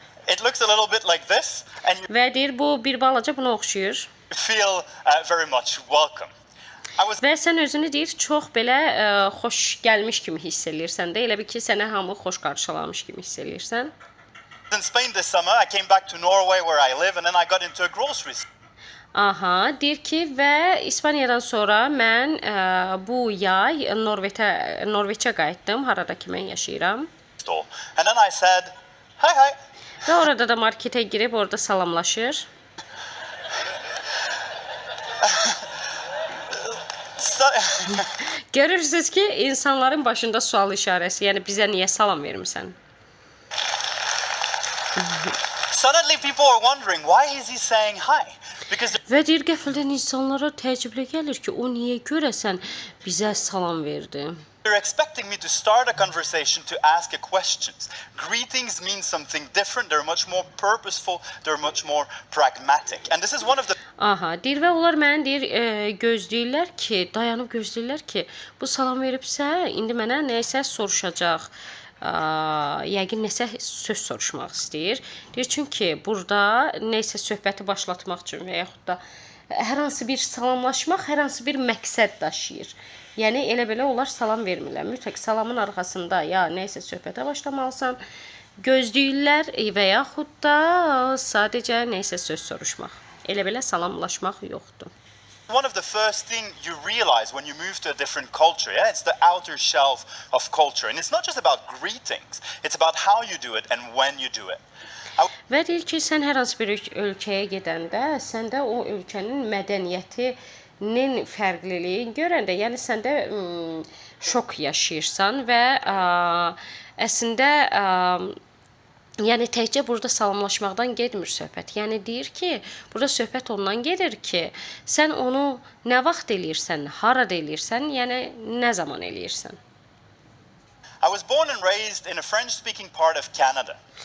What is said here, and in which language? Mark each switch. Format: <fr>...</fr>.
<en>It looks a little bit like this, and you</en> <az>Və deyir, bu bir balaca buna oxşuyur.</az> <en>feel very much welcome.</en> <az>Və sən özünü deyir, çox belə xoş gəlmiş kimi hiss eləyirsən də, elə bir ki, sənə hamı xoş qarşılamış kimi hiss eləyirsən.</az> <en>In Spain this summer, I came back to Norway where I live, and then I got into a grocery</en> <az>Aha, deyir ki, və İspaniyadan sonra mən bu yay Norveçə qayıtdım, harada ki mən yaşayıram.</az> <en>store. And then I said, hi.</en> <az>Və orada da marketə girib orada salamlaşır. Görürsünüz ki, insanların başında sual işarəsi, yəni bizə niyə salam vermirsən?</az> <en>Suddenly people are wondering, why is he saying hi? Because</en> <az>Və deyir qəfildən insanlara təəccüblə gəlir ki, o niyə görəsən bizə salam verdi?</az> <en>they're expecting me to start a conversation to ask a questions. Greetings mean something different. They're much more purposeful. They're much more pragmatic. And this is one of the</en> <az>Aha, deyir və onlar mənə deyir gözləyirlər ki, dayanıb gözləyirlər ki, bu salam veribsə, indi mənə nəsə soruşacaq. Yəqin nəsə söz soruşmaq istəyir. Deyir çünki burada nəsə söhbəti başlatmaq üçün və yaxud da hər hansı bir salamlaşmaq hər hansı bir məqsəd daşıyır. Yəni elə belə onlar salam vermirlər. Mütləq salamın arxasında ya nəsə söhbətə başlamalısan, gözləyirlər və yaxud da sadəcə nəsə söz soruşmaq. Elə belə salamlaşmaq yoxdur.</az> <en>one of the first thing you realize when you move to a different culture. Yeah, it's the outer shelf of culture, and it's not just about greetings. It's about how you do it and when you do it.</en> <az>Və deyir ki, sən hər hansı bir ölkəyə gedəndə, səndə o ölkənin mədəniyyətinin fərqliliyini görəndə, yəni səndə şok yaşayırsan və əslində yəni təkcə burada salamlaşmaqdan getmir söhbət. Yəni deyir ki, burada söhbət ondan gedir ki, sən onu nə vaxt eləyirsən, harada eləyirsən, yəni nə zaman eləyirsən.</az> <en>I was born and raised in a French-speaking part of Canada.</en>